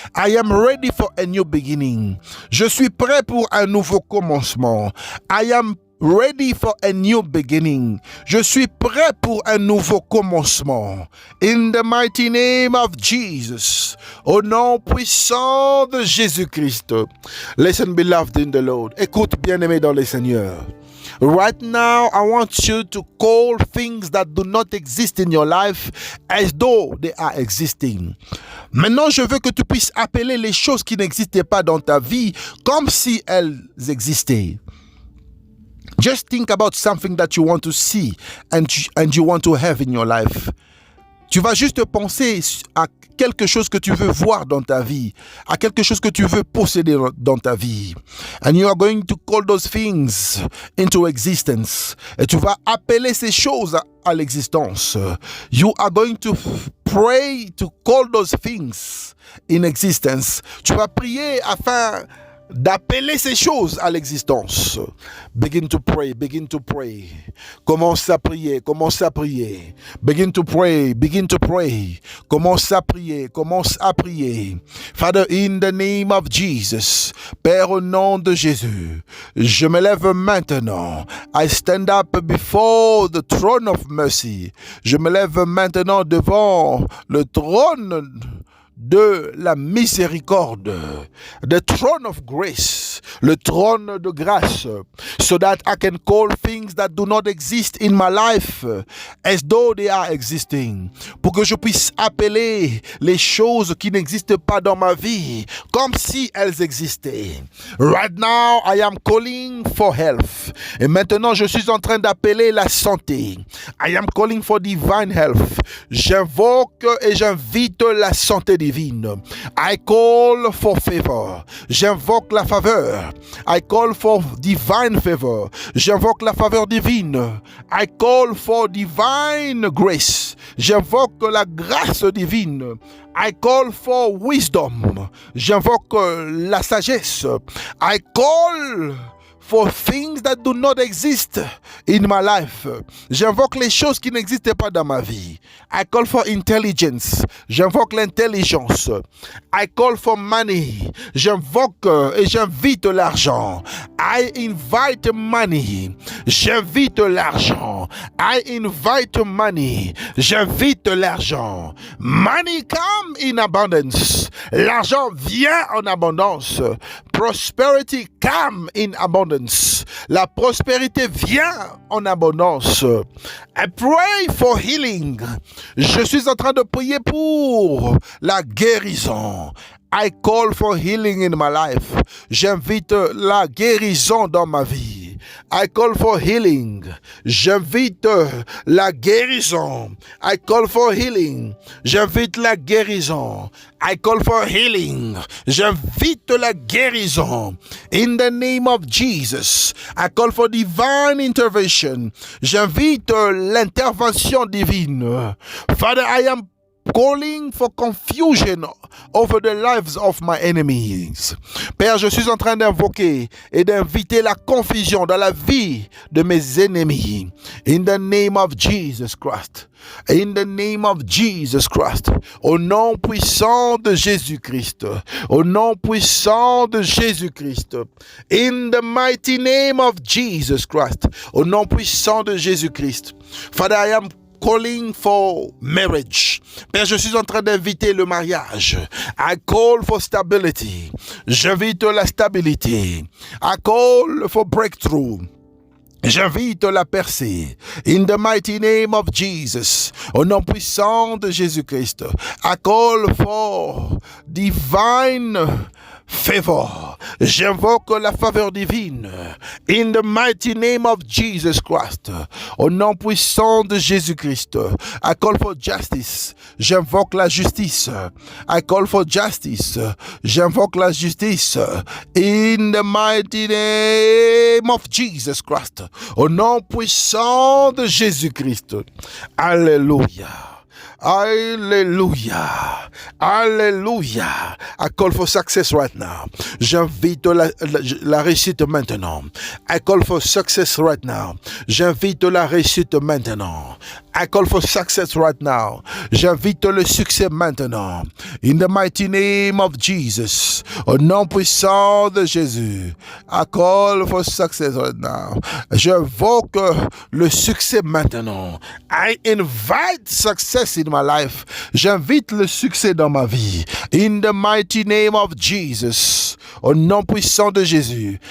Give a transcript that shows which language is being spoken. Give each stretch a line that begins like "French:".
English: I am ready for a new beginning.
French: Je suis prêt pour un nouveau commencement.
English: I am ready for a new beginning.
French: Je suis prêt pour un nouveau commencement.
English: In the mighty name of Jesus.
French: Au nom puissant de Jésus-Christ.
English: Listen, beloved in the Lord.
French: Écoute, bien-aimé dans le Seigneur.
English: Right now, I want you to call things that do not exist in your life as though they are existing.
French: Maintenant, je veux que tu puisses appeler les choses qui n'existaient pas dans ta vie comme si elles existaient.
English: Just think about something that you want to see and you want to have in your life.
French: Tu vas juste penser à quelque chose que tu veux voir dans ta vie, à quelque chose que tu veux posséder dans ta vie.
English: And you are going to call those things into existence.
French: Et tu vas appeler ces choses à l'existence.
English: You are going to pray to call those things in existence.
French: Tu vas prier afin d'appeler ces choses à l'existence.
English: Begin to pray, begin to pray.
French: Commence à prier, commence à prier.
English: Begin to pray, begin to pray.
French: Commence à prier, commence à prier.
English: Father, in the name of Jesus,
French: Père, au nom de Jésus, je me lève maintenant.
English: I stand up before the throne of mercy.
French: Je me lève maintenant devant le trône de la miséricorde,
English: the throne of grace,
French: le trône de grâce,
English: so that I can call things that do not exist in my life as though they are existing,
French: pour que je puisse appeler les choses qui n'existent pas dans ma vie comme si elles existaient.
English: Right now, I am calling for health.
French: Et maintenant, je suis en train d'appeler la santé.
English: I am calling for divine health.
French: J'invoque et j'invite la santé divine.
English: I call for favor.
French: J'invoque la faveur.
English: I call for divine favor.
French: J'invoque la faveur divine.
English: I call for divine grace.
French: J'invoque la grâce divine.
English: I call for wisdom.
French: J'invoque la sagesse.
English: I call for things that do not exist in my life.
French: J'invoque les choses qui n'existent pas dans ma vie.
English: I call for intelligence.
French: J'invoque l'intelligence.
English: I call for money.
French: J'invoque et j'invite l'argent.
English: I invite money.
French: J'invite l'argent.
English: I invite money.
French: J'invite l'argent.
English: Money come in abundance.
French: L'argent vient en abondance.
English: Prosperity come in abundance.
French: La prospérité vient en abondance.
English: I pray for healing.
French: Je suis en train de prier pour la guérison.
English: I call for healing in my life.
French: J'invite la guérison dans ma vie.
English: I call for healing.
French: J'invite la guérison.
English: I call for healing.
French: J'invite la guérison.
English: I call for healing.
French: J'invite la guérison.
English: In the name of Jesus, I call for divine intervention.
French: J'invite l'intervention divine.
English: Father, I am calling for confusion over the lives of my enemies.
French: Père, je suis en train d'invoquer et d'inviter la confusion dans la vie de mes ennemis.
English: In the name of Jesus Christ. In the name of Jesus Christ.
French: Au nom puissant de Jésus-Christ. Au nom puissant de Jésus-Christ.
English: In the mighty name of Jesus Christ.
French: Au nom puissant de Jésus-Christ.
English: Father, I am calling for marriage.
French: Père, je suis en train d'inviter le mariage.
English: I call for stability.
French: J'invite la stabilité.
English: I call for breakthrough.
French: J'invite la percée.
English: In the mighty name of Jesus.
French: Au nom puissant de Jésus-Christ.
English: I call for divine favor.
French: J'invoque la faveur divine.
English: In the mighty name of Jesus Christ.
French: Au nom puissant de Jésus-Christ.
English: I call for justice.
French: J'invoque la justice.
English: I call for justice.
French: J'invoque la justice.
English: In the mighty name of Jesus Christ.
French: Au nom puissant de Jésus-Christ. Alléluia. Alléluia. Alléluia.
English: I call for success right now.
French: J'invite la réussite maintenant.
English: I call for success right now.
French: J'invite la réussite maintenant.
English: I call for success right now.
French: J'invite le succès maintenant.
English: In the mighty name of Jesus.
French: Au nom puissant de Jésus.
English: I call for success right now.
French: J'invoque le succès maintenant.
English: I invite success in my life.
French: J'invite le succès dans ma vie.
English: In the mighty name of Jesus.
French: Au nom puissant de Jésus.